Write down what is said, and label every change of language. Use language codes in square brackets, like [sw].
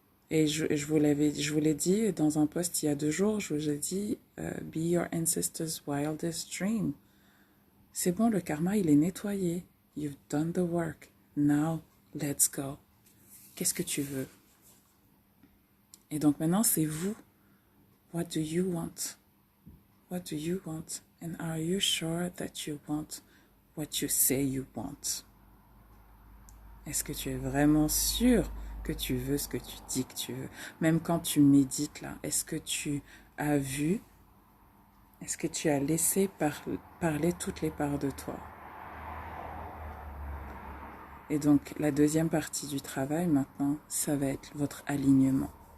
[fr] Et je vous l'ai dit dans un post il y a 2 jours, je vous ai dit be your ancestors' wildest dream. C'est bon, le karma, il est nettoyé. You've done the work. Now, let's go. Qu'est-ce que tu veux? Et donc maintenant, c'est vous. [en] What do you want? What do you want? And are you sure that you want what you say you want? [fr] Est-ce que tu es vraiment sûr que tu veux ce que tu dis que tu veux? Même quand tu médites là, est-ce que tu as vu? Est-ce que tu as laissé parler toutes les parts de toi? Et donc, la deuxième partie du travail maintenant, ça va être votre alignement.